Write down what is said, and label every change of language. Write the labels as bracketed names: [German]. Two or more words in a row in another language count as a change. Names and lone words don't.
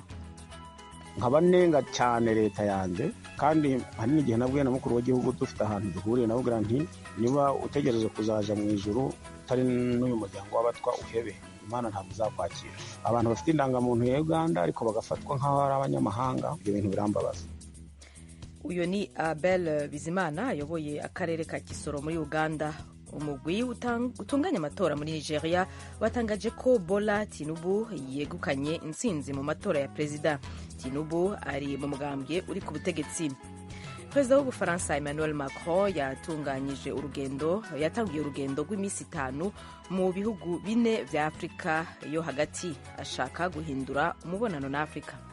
[Kinyarwanda] Nkabanenga cyane Reta yanjye, kandi hari n'igihe nabwiye na mukuru w'igihugu dufite ahantu duhuriye nabwira nti niba utegereje kuzaja mu ijuru utari n'uyu muryango w'Abatwa uhebe, Imana ntabwo izakwakira. Abantu bafite indangamuntu ya Uganda ariko bagafatwa nk'aho ari abanyamahanga, ibyo bintu birambabaza. Uyu ni Abel Bizimana ayoboye akarere ka Kisoro muri Uganda. [Rundi] Umurwi utunganya amatora muri Nijeriya watangaje ko Bola Tinubu yegukanye Intsinzi mu matora ya Perezida. Tinubu ari mu mugambwe uri ku butegetsi. Perezida w'Ubufaransa Emmanuel Macron yatanguye urugendo rw'imisi 5 mu bihugu bine vya Afrika yo hagati, ashaka guhindura umubonano na Afrika.